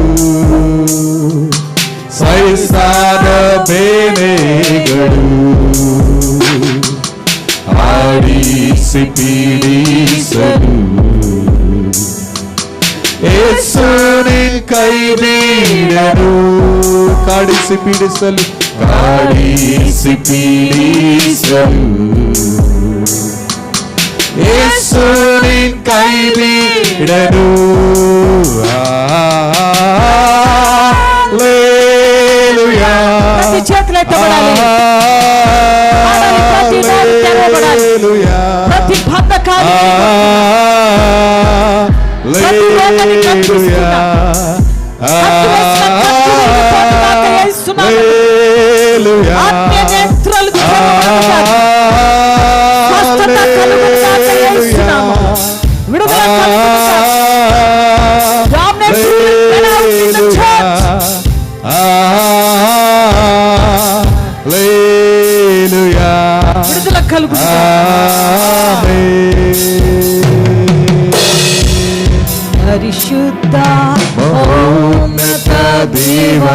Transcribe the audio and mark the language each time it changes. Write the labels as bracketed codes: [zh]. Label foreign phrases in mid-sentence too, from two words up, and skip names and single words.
[kn] ಸಹಿಸಾದ ಬೇನೆಗಳು ಆಡಿಸಿ ಪೀಡಿಸಲು ಯೇಸುನೇ ಕೈ ನೀಡಲು ಕಾಡಿಸಿ ಪೀಡಿಸಲು ಕಾಡಿಸಿ ಪೀಡಿಸಲು ಯೇಸುನೇ ಕೈ ನೀಡಲು హల్లెలూయా [te] ప్రతి చేతులు ఎత్తబడాలి ప్రతి నోరు తెరవబడాలి ప్రతి బంధకాలు ప్రతి రోగాన్ని కత్తిరిస్తున్నా ఆత్మీయ నేత్రాలకు స్వస్థత కలుగునుగాక యేసునామం విడుదల కలుగునుగాక [en] Dominate in the church [te] హల్లెలూయా విడుదల కలుగునుగాక పరిశుద్ధ మహోన్నత దేవా